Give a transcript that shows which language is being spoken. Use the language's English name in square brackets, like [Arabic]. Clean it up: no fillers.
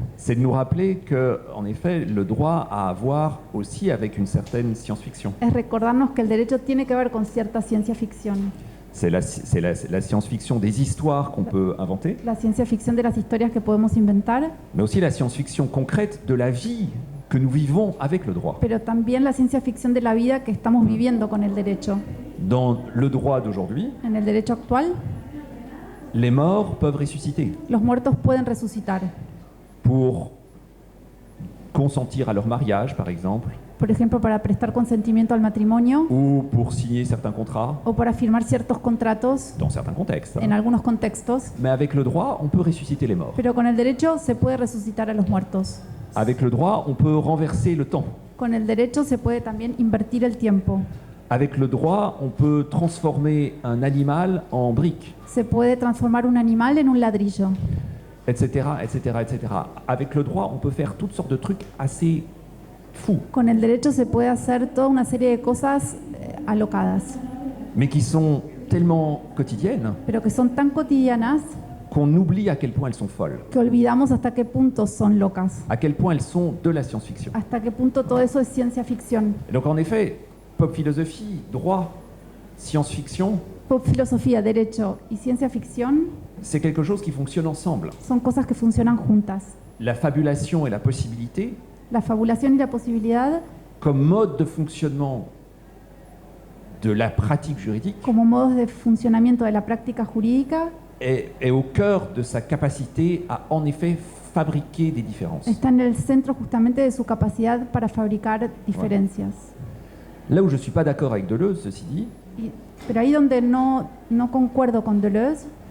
[French] c'est de nous rappeler que, en effet, le droit a à voir aussi avec une certaine science-fiction. [Spanish] es recordarnos que el derecho tiene que ver con cierta ciencia ficción. [French] C'est la science-fiction des histoires qu'on peut inventer, [Spanish] La ciencia ficción de las historias que podemos inventar, [French] mais aussi la science-fiction concrète de la vie que nous vivons avec le droit. [Spanish] pero también la ciencia ficción de la vida que estamos viviendo con el derecho. [French] Dans le droit d'aujourd'hui, [Spanish] En el derecho actual, [French] les morts peuvent ressusciter [Spanish] los muertos pueden resucitar. [French] pour consentir à leur mariage, par exemple, [Spanish] Por ejemplo, para prestar consentimiento al matrimonio [French] ou pour signer certains contrats, [Spanish] o para firmar ciertos contratos [French] dans certains contextes. [Spanish] en algunos contextos. [French] Mais avec le droit, on peut ressusciter les morts. [Spanish] Pero con el derecho se puede resucitar a los muertos. [French] Avec le droit, on peut renverser le temps. [Spanish] Con el derecho se puede también invertir el tiempo. [French] Avec le droit, on peut transformer un animal en brique, [Spanish] Se puede transformar un animal en un ladrillo, etc., etc., etc. [French] Avec le droit, on peut faire toutes sortes de trucs assez fous, [Spanish] Con el derecho se puede hacer toda una serie de cosas alocadas, [French] mais qui sont tellement quotidiennes [Spanish] pero que son tan cotidianas [French] qu'on oublie à quel point elles sont folles, [Spanish] que olvidamos hasta qué punto son locas, [French] à quel point elles sont de la science-fiction. [Spanish] hasta qué punto todo eso es ciencia ficción. [French] Et donc en effet, pop philosophie, droit, science-fiction, [Spanish] Pop filosofía, derecho y ciencia ficción [French] c'est quelque chose qui fonctionne ensemble. [Spanish] son cosas que funcionan juntas. [French] La fabulation et la possibilité, [Spanish] La fabulación y la posibilidad [French] comme mode de fonctionnement de la pratique juridique, [Spanish] como modos de funcionamiento de la práctica jurídica [French] est au cœur de sa capacité à en effet fabriquer des différences. [Spanish] está en el centro justamente de su capacidad para fabricar diferencias. [French] Là où je ne suis pas d'accord avec Deleuze, ceci dit, [Spanish] Pero ahí donde no concuerdo con Deleuze